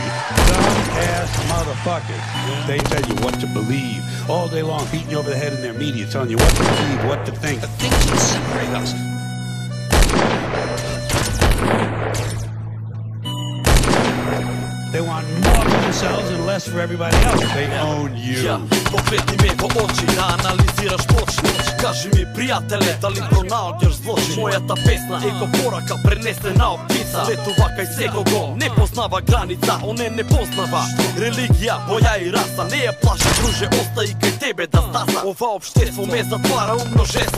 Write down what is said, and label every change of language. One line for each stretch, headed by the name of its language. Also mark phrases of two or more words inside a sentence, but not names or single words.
English: Dumbass motherfuckers. They tell you what to believe all day long, beating you over the head in their media, telling you what to believe, what to think. The things that separate us. They want more for themselves and less for everybody else. They own you.
Macedonian: Погледни ме во очи, да анализираш почни. Кажи ми, пријателе, дали пронаоѓаш злочин? Мојата песна е ко порака пренесена од птица. Летува кај секого, не познава граница. Оне не познава религија, боја и раса. Не ја плаши, друже, остаи кај тебе да стаса. Ова општество ме затвара у множество.